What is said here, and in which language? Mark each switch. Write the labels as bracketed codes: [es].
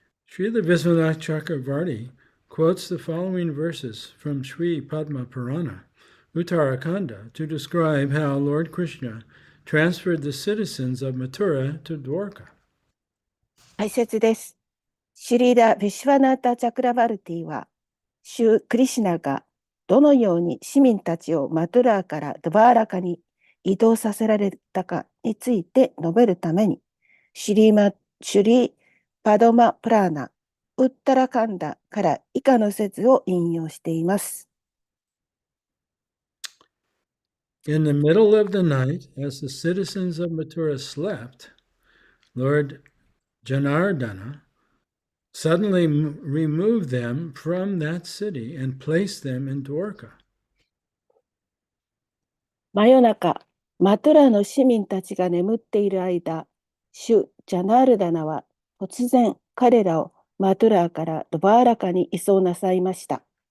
[en] Srila Viswanath Chakravarti quotes the following verses from Sri Padma Purana, Uttarakhanda, to describe how Lord Krishna transferred the citizens of Mathura to Dwarka. [ja] 解説です。シュリーダ・ヴィシュワナータ・チャクラバルティは、主クリシュナがどのように市民たちをマトゥラーからドバーラカに移動させられたかについて述べるために、シュリーパドマ・プラーナ、ウッタラカンダから以下の説を引用しています。 [en] In the middle of the night, as the citizens of Mathura slept, Lord Janardana suddenly removed them from that city and placed them in Dwarka. [ja] 真夜中、マトゥラの市民たちが眠っている間、主ジャナールダナは突然彼らをマトゥラーからドバーラカに移送なさいました。